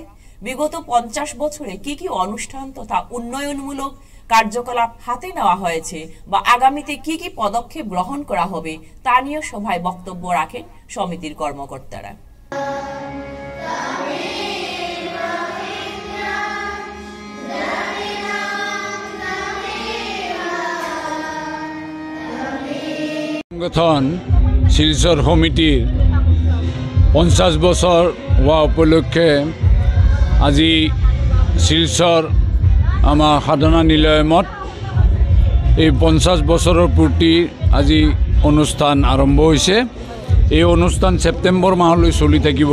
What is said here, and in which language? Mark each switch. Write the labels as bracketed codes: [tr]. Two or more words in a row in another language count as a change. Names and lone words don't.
[bn] বিগত 50 বছরে কি কি অনুষ্ঠান তথা উন্নয়নমূলক কার্যকলাপ হাতে নেওয়া হয়েছে বা আগামীতে কি কি পদক্ষেপ গ্রহণ করা হবে তা নিয়ে সভায় বক্তব্য রাখেন সমিতির কর্মকর্তারা। [as] সংগঠন শিলচর সমিতির 50 বছৰ হোৱা উপলক্ষে আজি শিলচর আমাৰ সাধনা নিলয়মত এই 50 বছৰৰ পূৰ্তি আজি অনুষ্ঠান আৰম্ভ হৈছে। এই অনুষ্ঠান সেপ্টেম্বৰ মাহলৈ চলি থাকিব।